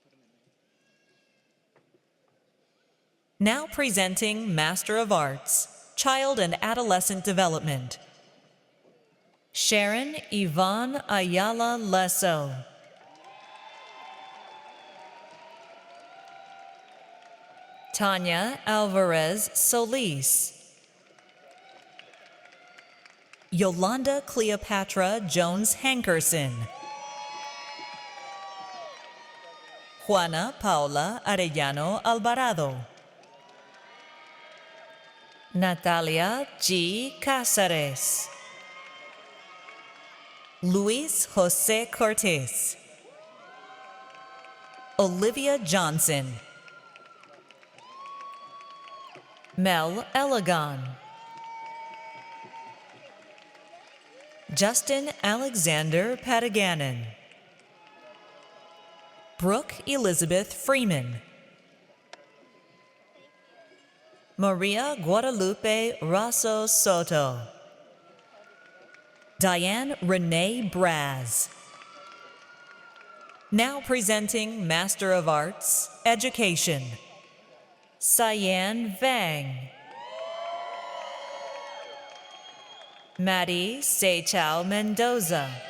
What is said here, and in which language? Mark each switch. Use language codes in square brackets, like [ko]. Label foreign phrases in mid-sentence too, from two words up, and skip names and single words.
[en] Now presenting Master of Arts, Child and Adolescent Development. Sharon Yvonne Ayala Lesso. Tanya Alvarez Solis. Yolanda Cleopatra Jones Hankerson. Juana Paula Arellano Alvarado. Natalia G. Cáceres. Luis Jose Cortez. Olivia Johnson. Mel Elegon. Justin Alexander Pataganen. Brooke Elizabeth Freeman. Maria Guadalupe Rasso Soto. Diane Renee Braz. Now presenting Master of Arts, Education. Cyan Vang. Maddie Seychao Mendoza.